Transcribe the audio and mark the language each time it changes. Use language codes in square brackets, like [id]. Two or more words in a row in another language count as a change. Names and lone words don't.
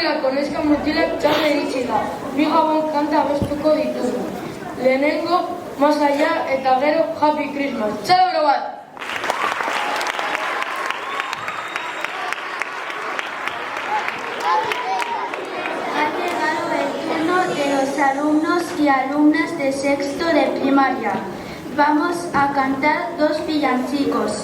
[eu] neska mutilak txanda iritsi da. Bi gabon kanta abestuko ditugu. Lehenengo, Más allá eta gero Happy Christmas. Txalabro bat! [es] Ha llegado el turno de los alumnos y alumnas de sexto de primaria. Vamos a cantar dos villancicos.